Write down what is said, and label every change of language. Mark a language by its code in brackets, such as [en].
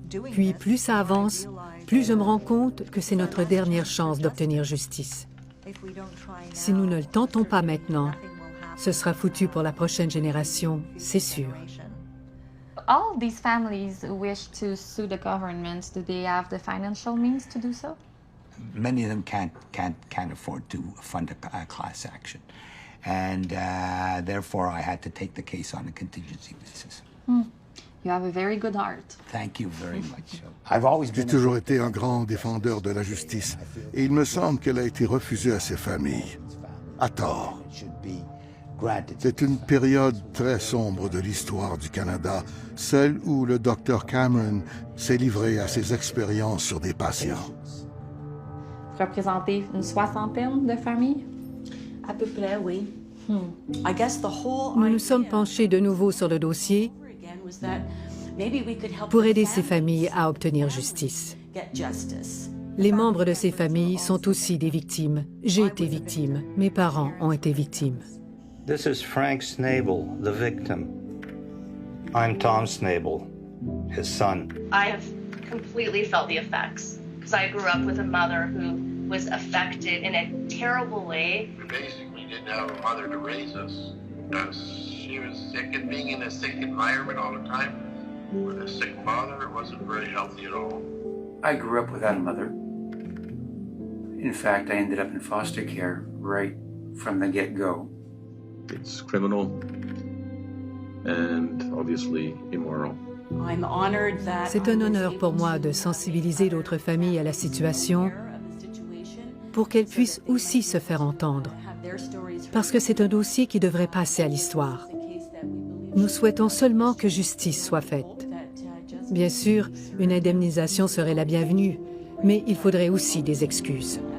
[fr] Puis plus ça avance, plus je me rends compte que c'est notre dernière chance d'obtenir justice. Si nous ne le tentons pas maintenant, Ce sera foutu pour la prochaine génération, c'est sûr. [en] All these families wish to sue the government. Do they have the financial means to do so? Many of them can't afford to fund a class action. And therefore, I had to take the case on a contingency basis. You have a very good heart. Thank you very much. [fr] J'ai toujours été un grand défendeur de la justice, et il me semble qu'elle a été refusée à ces familles, à tort. C'est une période très sombre de l'histoire du Canada, celle où le Dr Cameron s'est livré à ses expériences sur des patients. Vous représentez une soixantaine de familles? À peu près, oui. Nous nous sommes penchés de nouveau sur le dossier pour aider ces familles à obtenir justice. Les membres de ces familles sont aussi des victimes. J'ai été victime. Mes parents ont été victimes. [en] This is Frank Snable, the victim. I'm Tom Snable, his son. I have completely felt the effects because I grew up with a mother who was affected in a terrible way. We basically didn't have a mother to raise us because she was sick, and being in a sick environment all the time with a sick mother, it wasn't very healthy at all. I grew up without a mother. In fact, I ended up in foster care right from the get-go. It's criminal and obviously immoral. [fr] C'est un honneur pour moi de sensibiliser d'autres familles à la situation pour qu'elles puissent aussi se faire entendre, parce que c'est un dossier qui devrait passer à l'histoire. Nous souhaitons seulement que justice soit faite. Bien sûr, une indemnisation serait la bienvenue, mais il faudrait aussi des excuses.